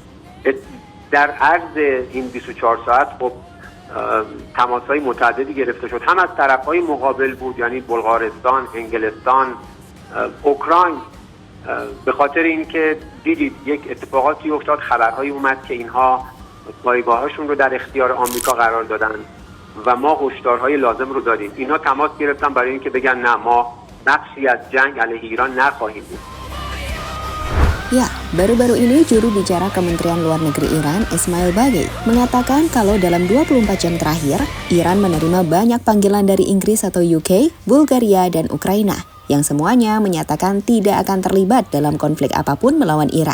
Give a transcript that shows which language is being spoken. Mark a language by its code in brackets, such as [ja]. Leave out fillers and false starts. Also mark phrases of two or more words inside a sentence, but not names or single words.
[fa] در عرض این 24 ساعت خب تماس‌های متعددی گرفته شد، هم از طرف‌های مقابل بود، یعنی بلغارستان، انگلستان، اوکراین، به خاطر اینکه دیدید یک اتفاقاتی افتاد، خبرهایی اومد که اینها پایگاهاشون رو در اختیار آمریکا قرار دادن و ما هشدارهای لازم رو دادیم. اینا تماس گرفتن برای اینکه بگن نه، ما بخشی از جنگ علیه ایران نخواهیم بود. [id] Ya, baru-baru ini juru bicara Kementerian Luar Negeri Iran, Ismail Baghaei, mengatakan kalau dalam 24 jam terakhir, Iran menerima banyak panggilan dari Inggris atau UK, Bulgaria, dan Ukraina, yang semuanya menyatakan tidak akan terlibat dalam konflik apapun melawan Iran.